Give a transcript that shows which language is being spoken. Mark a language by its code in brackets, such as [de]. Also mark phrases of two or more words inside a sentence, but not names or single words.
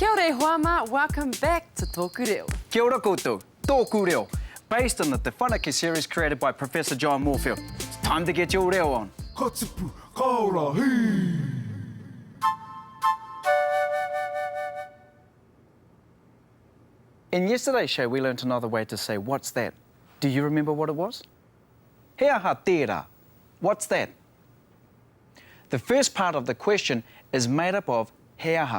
[mi] He Huama, [en] welcome back to TŌKU Reo. [mi] Kia ora koutou, TŌKU Reo, [en] based on the Te Whanake series created by Professor John Moorfield. It's time to get your reo on. [mi] Ka tipu, ka ora, hei! [en] In yesterday's show, we learnt another way to say, what's that? Do you remember what it was? [mi] He aha tērā. [en] What's that? The first part of the question is made up of [mi] he aha.